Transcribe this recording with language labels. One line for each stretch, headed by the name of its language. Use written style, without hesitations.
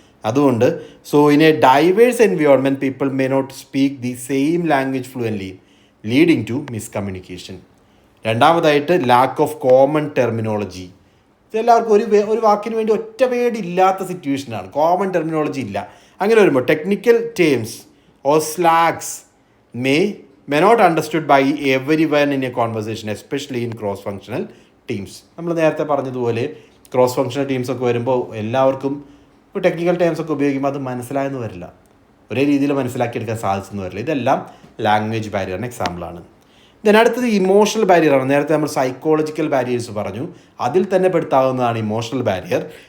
Malayalam: അതുകൊണ്ട്
English: In a diverse environment people may not speak the same language fluently, leading to miscommunication.
Malayalam: രണ്ടാമതായിട്ട് lack of common terminology. എല്ലാവർക്കും ഒരു വാക്കിന് വേണ്ടി ഒറ്റ വേർഡ് ഇല്ലാത്ത സിറ്റുവേഷനാണ്, കോമൺ ടെർമിനോളജി ഇല്ല. അങ്ങനെ വരുമ്പോൾ
English: Technical terms or slangs may not understood by everyone in a conversation, especially in cross functional teams.
Malayalam: നമ്മൾ നേരത്തെ പറഞ്ഞതുപോലെ ക്രോസ് ഫങ്ഷണൽ ടീംസ് ഒക്കെ വരുമ്പോൾ എല്ലാവർക്കും ഇപ്പോൾ ടെക്നിക്കൽ ടേംസ് ഒക്കെ ഉപയോഗിക്കുമ്പോൾ അത് മനസ്സിലായെന്ന് വരില്ല, ഒരേ രീതിയിൽ മനസ്സിലാക്കിയെടുക്കാൻ സാധിച്ചെന്ന് വരില്ല. ഇതെല്ലാം ലാംഗ്വേജ് ബാരിയറിന് എക്സാമ്പിളാണ്. അടുത്തത് ഇമോഷണൽ ബാരിയറാണ്. നേരത്തെ നമ്മൾ സൈക്കോളജിക്കൽ ബാരിയേഴ്സ് പറഞ്ഞു, അതിൽ തന്നെ പെടുത്താവുന്നതാണ് ഇമോഷണൽ ബാരിയർ.